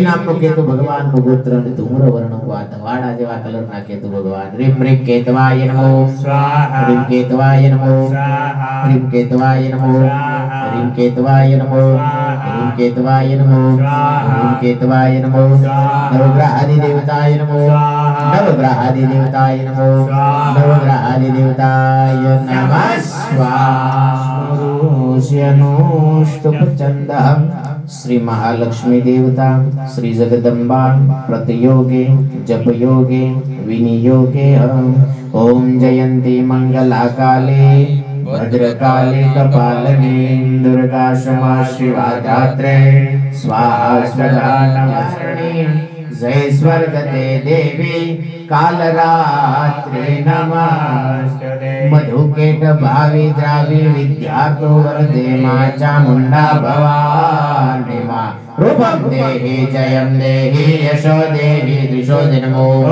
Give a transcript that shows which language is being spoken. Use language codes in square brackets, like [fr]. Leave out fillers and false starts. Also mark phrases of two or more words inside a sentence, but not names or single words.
[gu] નામનો કેતુ ભગવાનનો ગોત્ર અને ધૂમ્ર વર્ણનો આ ધવાડા જેવા કલરના કેતુ ભગવાન રીમ [sa] रीम केतवाय नमो स्वाहा रीम केतवाय नमो स्वाहा रीम केतवाय नमो रीम केतवाय नमो रीम केतवाय नमो रीम केतवाय नमो नवग्रहादि देवताय नमो नवग्रहादि देवताय नमो नवग्रहादि देवताय नमः स्वानुष्टुपचंदः श्री महालक्ष्मी देवता श्री जगदम्बा प्रतियोगे जप योगे विनियोगे ओम जयंती मंगला काले भद्रकाले कपालने दुर्गा क्षमा शिवा धात्रे स्वाहा स्वधा नमस्ते जय स्वर्गते देवी कालरात्रि नमस्ते मधुकेट भावी द्रावी विद्यातो वरदे मां चामुंडा भवानी मां रूपं देहि जयं देहि यशो देहि दिशो नमो